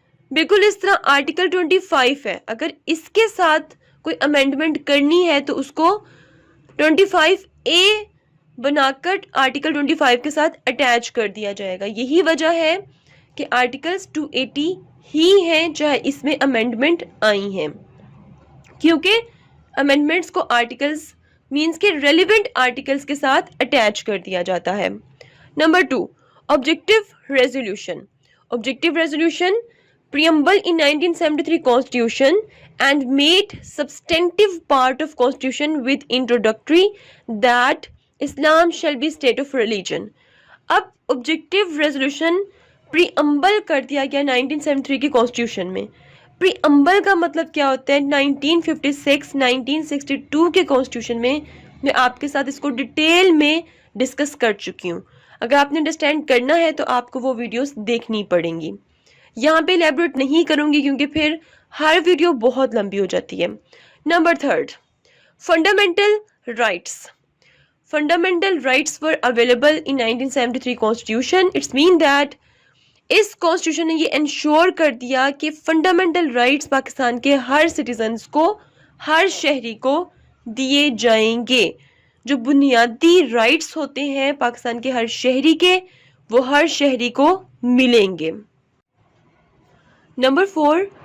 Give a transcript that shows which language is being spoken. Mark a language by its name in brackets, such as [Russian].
[Urdu] بالکل اس طرح آرٹیکل 25 ہے، اگر اس کے ساتھ کوئی امینڈمنٹ کرنی ہے تو اس کو 25A بنا کر آرٹیکل 25 کے ساتھ اٹیچ کر دیا جائے گا. یہی وجہ ہے کہ آرٹیکلز 280 ہی ہیں چاہے اس میں امینڈمنٹ آئی ہیں، کیونکہ امینڈمنٹس کو آرٹیکلز مینس کے ریلیونٹ آرٹیکلز کے ساتھ اٹیچ کر دیا جاتا ہے. Number 2. Objective resolution. [English] Objective resolution preamble in 1973 Constitution and made substantive part of Constitution with introductory that Islam shall be state of religion. [Urdu] اب objective resolution preamble کر دیا گیا 1973 کی Constitution میں. preamble کا مطلب کیا ہوتا ہے؟ 1956 1962 کے Constitution میں میں آپ کے ساتھ اس کو ڈیٹیل میں ڈسکس کر چکی ہوں. اگر آپ نے انڈرسٹینڈ کرنا ہے تو آپ کو وہ ویڈیوز دیکھنی پڑیں گی. یہاں پہ ایلیبوریٹ نہیں کروں گی کیونکہ پھر ہر ویڈیو بہت لمبی ہو جاتی ہے. Number 3. Fundamental rights. [English] Fundamental rights were available in 1973 Constitution. It's mean that [Urdu] اس constitution نے یہ انشور کر دیا کہ فنڈامنٹل رائٹس پاکستان کے ہر سٹیزنز کو، ہر شہری کو دیے جائیں گے. جو بنیادی رائٹس ہوتے ہیں پاکستان کے ہر شہری کے، وہ ہر شہری کو ملیں گے. نمبر 4.